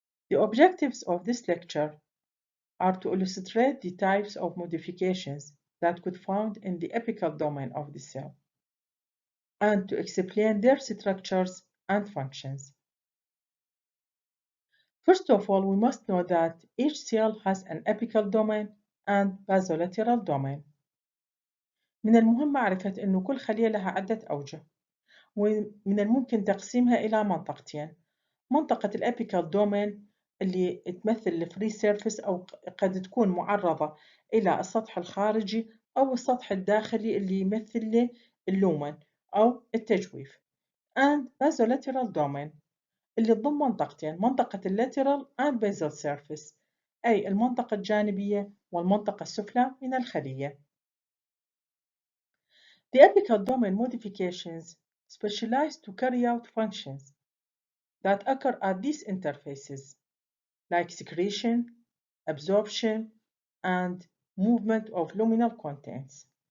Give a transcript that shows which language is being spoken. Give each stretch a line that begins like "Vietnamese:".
English: The objectives of this lecture are to illustrate the types of modifications that could found in the apical domain of the cell and to explain their structures and functions. First of all, we must know that each cell has an apical domain and basolateral domain.
Arabic: من المهم معرفة أن كل خلية لها عدة أوجه، ومن الممكن تقسيمها إلى منطقتين. منطقة الأبيكال دومين اللي تمثل الفري سيرفيس أو قد تكون معرضة إلى السطح الخارجي أو السطح الداخلي اللي يمثل اللومن أو التجويف.
English: and basolateral domain
Arabic: اللي تضم منطقتين، منطقة اللاترال
English: and basal surface،
Arabic: أي المنطقة الجانبية والمنطقة السفلى من الخلية.
English: The apical domain modifications specialize to carry out functions that occur at these interfaces, like secretion, absorption, and movement of luminal contents.